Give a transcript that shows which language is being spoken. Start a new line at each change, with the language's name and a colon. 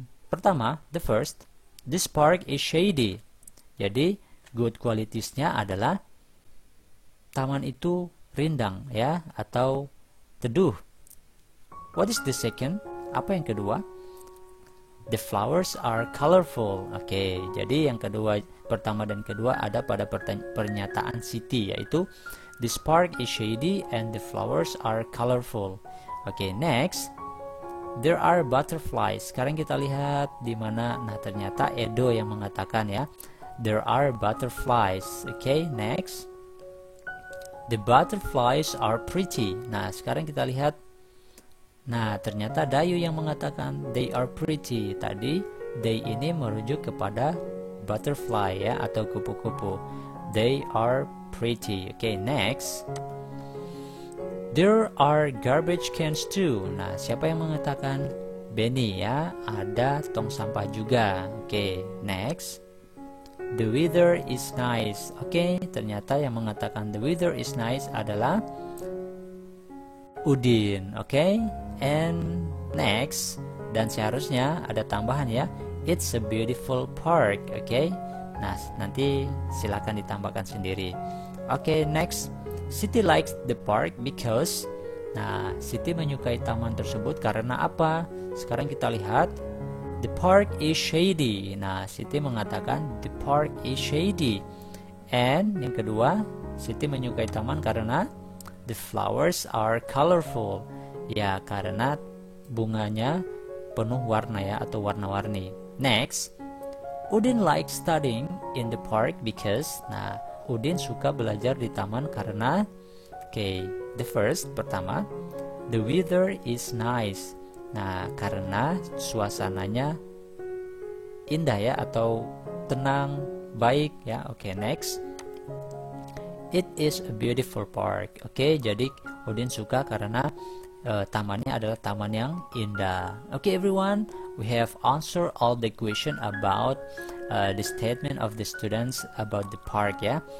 English: Pertama, the first, this park is shady.
Indonesian: Jadi good qualities-nya adalah taman itu rindang ya, atau teduh.
English: What is the second?
Indonesian: Apa yang kedua?
English: The flowers are colorful.
Indonesian: Oke, jadi yang kedua, pertama dan kedua ada pada pernyataan Siti, yaitu
English: this park is shady and the flowers are colorful. Oke, next, there are butterflies.
Indonesian: Sekarang kita lihat di mana. Nah, ternyata Edo yang mengatakan ya.
English: There are butterflies. Oke, next. The butterflies are pretty.
Indonesian: Nah, sekarang kita lihat. Nah, ternyata Dayu yang mengatakan
English: they are pretty.
Indonesian: Tadi they ini merujuk kepada butterfly ya, atau kupu-kupu.
English: They are pretty. Oke, next. There are garbage cans too.
Indonesian: Nah, siapa yang mengatakan? Benny ya. Ada tong sampah juga. Oke, next.
English: The weather is nice.
Indonesian: Oke, ternyata yang mengatakan
English: the weather is nice
Indonesian: adalah Udin. Oke, and next. Dan seharusnya ada tambahan ya.
English: It's a beautiful park.
Indonesian: Oke, nah nanti silakan ditambahkan sendiri.
English: Oke, next. Siti likes the park because.
Indonesian: Nah, Siti menyukai taman tersebut karena apa? Sekarang kita lihat.
English: The park is shady.
Indonesian: Nah, Siti mengatakan
English: the park is shady. And
Indonesian: yang kedua, Siti menyukai taman karena
English: the flowers are colorful.
Indonesian: Ya, karena bunganya penuh warna ya, atau warna-warni.
English: Next, Udin likes studying in the park because.
Indonesian: Nah, Udin suka belajar di taman karena. Oke, the first, pertama,
English: the weather is nice.
Indonesian: Nah, karena suasananya indah ya, atau tenang, baik ya. Oke, next.
English: It is a beautiful park.
Indonesian: Oke, jadi Udin suka karena tamannya adalah taman yang indah.
English: Oke, everyone, we have answered all the question about the statement of the students about the park ya.